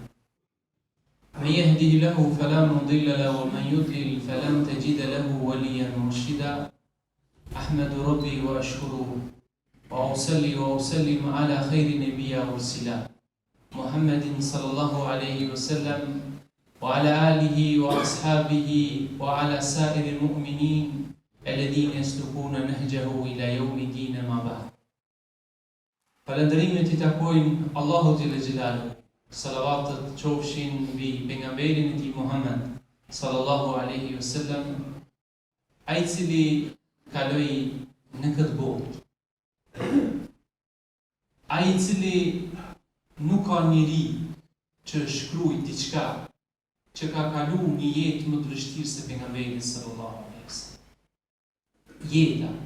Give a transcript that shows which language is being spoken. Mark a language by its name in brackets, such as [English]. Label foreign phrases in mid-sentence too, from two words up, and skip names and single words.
[Arabic] من يهده له فلا مضل له ومن يضلل فلن تجد له وليا مرشدا أحمد ربي وأشكره وأصلي وأسلم على خير نبي أرسل محمد صلى الله عليه وسلم وعلى آله وأصحابه وعلى سائر المؤمنين الذين يسلكون نهجه إلى يوم الدين ما بعد. [Albanian] Falënderimet I takojnë Allahut [Arabic] جل جلاله, [Albanian] salavatet qofshin mbi pejgamberin e tij Muhammed [Arabic] صلى الله عليه وسلم, [Albanian] ai cili kaloi në këtë botë, ai cili nuk ka njeri që shkruaj diçka që ka kalu një jetë më të vështirë se pejgamberi [Arabic] صلى الله عليه وسلم.